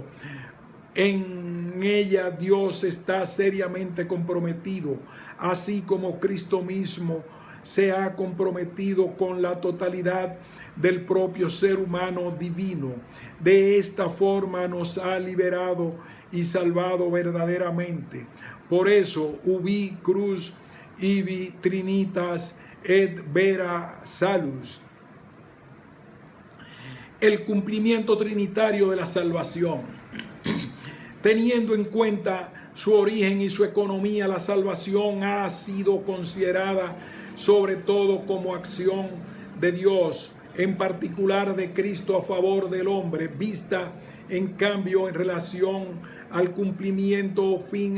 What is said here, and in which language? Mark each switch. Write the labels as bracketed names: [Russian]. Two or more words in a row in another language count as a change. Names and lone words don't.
[Spanish] En ella Dios está seriamente comprometido, así como Cristo mismo se ha comprometido con la totalidad del propio ser humano divino. De esta forma nos ha liberado y salvado verdaderamente. Por eso, [Latin] ubi cruz ibi trinitas et vera salus. [Spanish] El cumplimiento trinitario de la salvación. Teniendo en cuenta su origen y su economía, la salvación ha sido considerada sobre todo como acción de Dios, en particular de Cristo a favor del hombre, vista en cambio en relación al cumplimiento o fin.